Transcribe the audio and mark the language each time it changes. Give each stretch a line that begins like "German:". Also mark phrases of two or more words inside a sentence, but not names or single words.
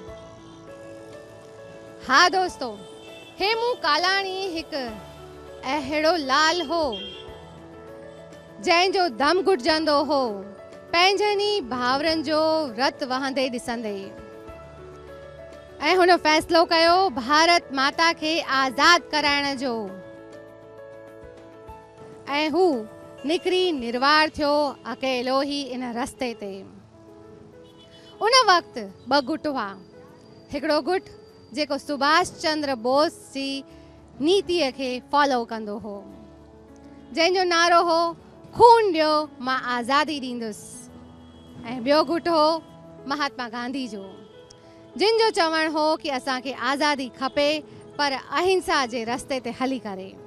Sindhi: हा दोस्तो, हेमू कालाणी हिकु अहिड़ो लाल हो जंहिंजो दम घुटजंदो हो पंहिंजनि भाउरनि जो रत वहंदे ॾिसंदे ऐं हुन फ़ैसिलो कयो भारत माता खे आज़ाद कराइण जो ऐं हू निकिरी निर्वार थियो अकेलो ही इन रस्ते ते। उन वक़्तु ॿ गुट हुआ। हिकिड़ो गुट जेको सुभाष चंद्र बोस जी नीतिअ खे फॉलो कंदो हो, जंहिंजो नारो हो खून ॾियो मां आज़ादी ॾींदुसि, ऐं ॿियो गुट हो महात्मा गांधी जो, जिन जो चवण हो कि असांखे आज़ादी खपे पर अहिंसा जे रस्ते ते हली करे।